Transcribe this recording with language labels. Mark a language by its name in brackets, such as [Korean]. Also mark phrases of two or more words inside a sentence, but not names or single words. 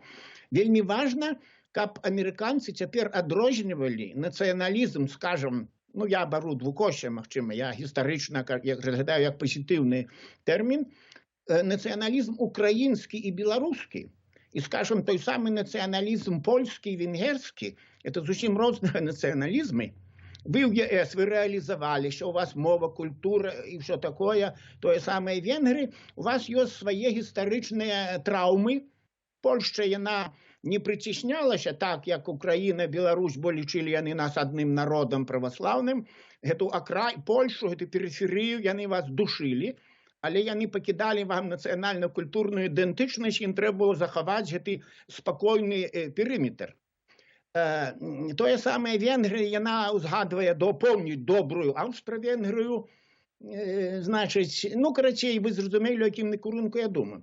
[Belarusian] Вельмі важна, каб амерыканцы цяпер адрознівалі нацыяналізм, скажам, ну, я бару двукоссе, магчыма, я гістарычна разглядаю як пазітыўны тэрмін, нацыяналізм украінскі і беларускі, і, скажем, той самы нацыяналізм польскі і венгерскі, это зусім розныя нацыяналізмы. [Russian] Вы в ЕС, вы реализовали, что у вас мова, культура и все такое, то же самое Венгрии, у вас есть свои историчные травмы. [Belarusian] Польща, яна не притеснялася так, як Украина, Беларусь, бо лічылі яны нас адным народом православным. [Russian] Эту Польшу, эту периферию, [Belarusian] яны вас душили, але яны пакідалі вам нацыянальна-культурную ідэнтычнасць, ім трэба было захаваць гэты спакойны перыметр. Тое самае Венгрыя, яна узгадвае помніць добрую Аўстра-Венгрыю, значыць, ну, карацей, вы зразумелі, якім накірунку я думаю.